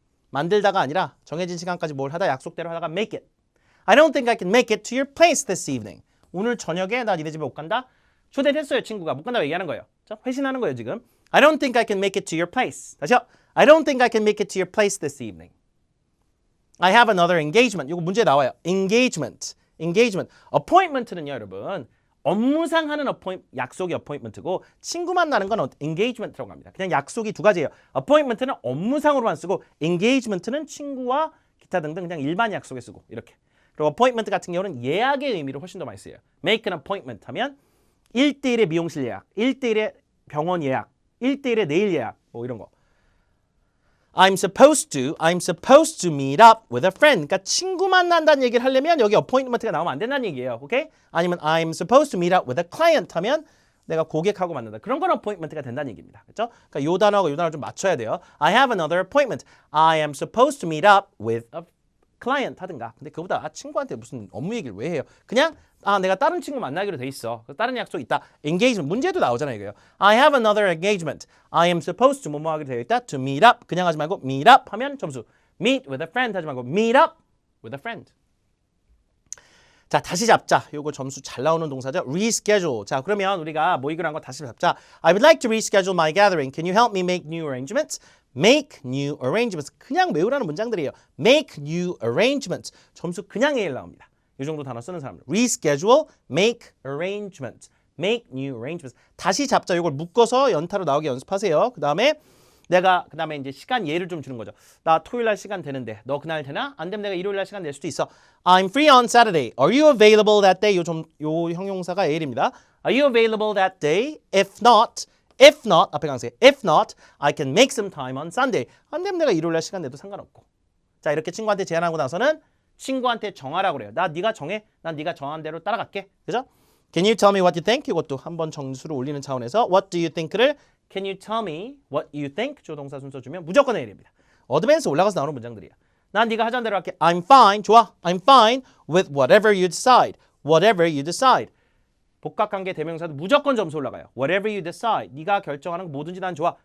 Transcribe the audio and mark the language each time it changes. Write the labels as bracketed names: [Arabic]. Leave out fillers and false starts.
[Korean] 만들다가 아니라 정해진 시간까지 뭘 하다 약속대로 하다가 [English] make it. I don't think I can make it to your place this evening. [Korean] 오늘 저녁에 나 니네 집에 못 간다. 초대했어요 친구가. 못 간다고 얘기하는 거예요. 자, 회신하는 거예요 지금. [English] I don't think I can make it to your place. [Korean] 다시요. [English] I don't think I can make it to your place this evening. I have another engagement. [Korean] 이거 문제 나와요. [English] engagement. [Korean] appointment는요, 여러분. 업무상 하는 약속이 appointment고 친구 만나는 건 engagement라고 합니다. 그냥 약속이 두 가지예요. appointment는 업무상으로만 쓰고 engagement는 친구와 기타 등등 그냥 일반 약속에 쓰고 이렇게. 그리고 appointment 같은 경우는 예약의 의미로 훨씬 더 많이 쓰여요. [English] make an appointment [Korean] 하면 1대1의 미용실 예약, 1대1의 병원 예약, 1대1의 네일 예약 뭐 이런 거. [English] I'm supposed to meet up with a friend. [Korean] 그러니까 친구 만난다는 얘기를 하려면 여기 appointment가 나오면 안 된다는 얘기예요. 오케이? [English] 아니면 I'm supposed to meet up with a client [Korean] 하면 내가 고객하고 만난다. 그런 건 appointment가 된다는 얘기입니다. 그렇죠? 그러니까 요 단어하고 요 단어를 좀 맞춰야 돼요. [English] I have another appointment. I am supposed to meet up with a client [Korean] 하든가. 근데 그보다 친구한테 무슨 업무 얘기를 왜 해요? 그냥 내가 다른 친구 만나기로 돼 있어. 다른 약속 있다. engagement 문제도 나오잖아요, 이거요. [English] I have another engagement. I am supposed to [Korean] 뭐뭐 하기로 되어 있다. [English] To meet up. [Korean] 그냥 하지 말고 meet up 하면 점수. [English] meet with a friend [Korean] 하지 말고 [English] meet up with a friend. [Korean] 자, 다시 잡자. 요거 점수 잘 나오는 동사죠. [English] reschedule. [Korean] 자, 그러면 우리가 모의글 한 거 다시 잡자. [English] I would like to reschedule my gathering. Can you help me make new arrangements? make new arrangements. [Korean] 그냥 외우라는 문장들이에요. [English] make new arrangements. [Korean] 점수 그냥 A를 나옵니다. 이 정도 단어 쓰는 사람들. [English] reschedule, make arrangements. make new arrangements. [Korean] 다시 잡자. 이걸 묶어서 연타로 나오게 연습하세요. 그다음에 이제 시간 예를 좀 주는 거죠. 나 토요일 날 시간 되는데 너 그날 되나? 안 되면 내가 일요일 날 시간 낼 수도 있어. [English] I'm free on Saturday. Are you available that day? [Korean] 요 형용사가 A입니다. [English] Are you available that day? If not [Korean] 앞에 강세. [English] If not, I can make some time on Sunday. [Korean] 안 되면 내가 일요일 날 시간 내도 상관없고. 자, 이렇게 친구한테 제안하고 나서는 친구한테 정하라고 그래요. 네가 정해. 난 네가 정한 대로 따라갈게. 그죠? [English] Can you tell me what you think? [Korean] 이것도 한번 점수를 올리는 차원에서 [English] What do you think를 Can you tell me what you think? [Korean] 조동사 순서 주면 무조건 A입니다. 어드밴스 올라가서 나오는 문장들이에요. 난 네가 하자는 대로 할게. [English] I'm fine. [Korean] 좋아. [English] I'm fine with whatever you decide. Whatever you decide. [Korean] 복합관계 대명사도 무조건 점수 올라가요. [English] Whatever you decide. [Korean] 네가 결정하는 거 뭐든지 난 좋아.